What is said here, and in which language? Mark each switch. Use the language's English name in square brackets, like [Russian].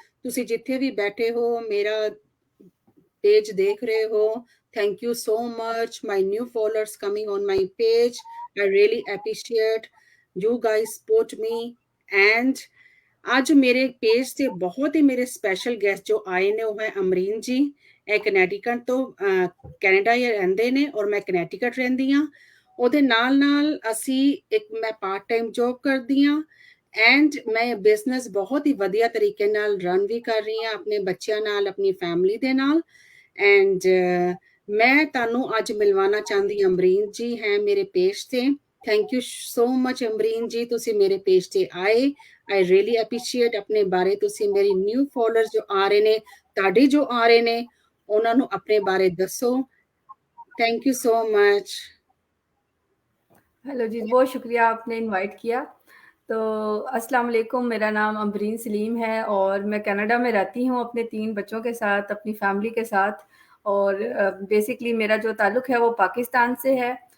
[Punjabi] ਤੁਸੀਂ ਜਿੱਥੇ ਵੀ ਬੈਠੇ ਹੋ, ਮੇਰਾ page ਦੇਖ ਰਹੇ ਹੋ, [English] thank you so much. My new followers coming on my page. I really appreciate you guys support me. [Punjabi] And ਅੱਜ ਮੇਰੇ ਪੇਜ ਤੇ ਬਹੁਤ ਹੀ ਮੇਰੇ ਸਪੈਸ਼ਲ ਗੈਸਟ ਜੋ ਆਏ ਨੇ ਉਹ ਹੈ ਅਮਰੀਨ ਜੀ। ਇਹ ਕਨੈਟੀਕਟ ਤੋਂ ਕੈਨੇਡਾ ਹੀ ਰਹਿੰਦੇ ਨੇ ਔਰ ਮੈਂ ਕਨੈਟੀਕਟ ਰਹਿੰਦੀ ਹਾਂ। ਉਹਦੇ ਨਾਲ ਅਸੀਂ ਮੈਂ ਪਾਰਟ ਟਾਈਮ ਜੌਬ ਕਰਦੀ ਹਾਂ ਐਂਡ ਮੈਂ ਬਿਜ਼ਨਸ ਬਹੁਤ ਹੀ ਵਧੀਆ ਤਰੀਕੇ ਨਾਲ ਰਨ ਵੀ ਕਰ ਰਹੀ ਹਾਂ ਆਪਣੇ ਬੱਚਿਆਂ ਨਾਲ, ਆਪਣੀ ਫੈਮਿਲੀ ਦੇ ਨਾਲ। ਐਂਡ ਮੈਂ ਤੁਹਾਨੂੰ ਅੱਜ ਮਿਲਵਾਉਣਾ ਚਾਹੁੰਦੀ ਅਮਰੀਨ ਜੀ ਹੈ ਮੇਰੇ ਪੇਜ ਤੇ। [English] thank you so much [Punjabi] Amreen ਜੀ, ਤੁਸੀਂ ਮੇਰੇ ਪੇਜ ਤੇ ਆਏ। [English] I really appreciate [Punjabi] ਆਪਣੇ ਬਾਰੇ ਤੁਸੀਂ ਮੇਰੀ ਨਿਊ ਫੋਲੋਅਰਸ ਜੋ ਆ ਰਹੇ ਨੇ, ਤੁਹਾਡੇ ਜੋ ਆ ਰਹੇ ਨੇ, ਉਹਨਾਂ ਨੂੰ ਆਪਣੇ ਬਾਰੇ ਦੱਸੋ। [English] Thank you so much. [Hindi] Hello जी, बहुत शुक्रिया आपने इनवाइट किया। तो अस्सलाम वालेकुम, मेरा नाम अमरीन सलीम है और मैं कनाडा में रहती हूँ अपने 3 बच्चों के साथ, अपनी फैमिली के साथ। और बेसिकली मेरा जो ताल्लुक़ है वो पाकिस्तान से है।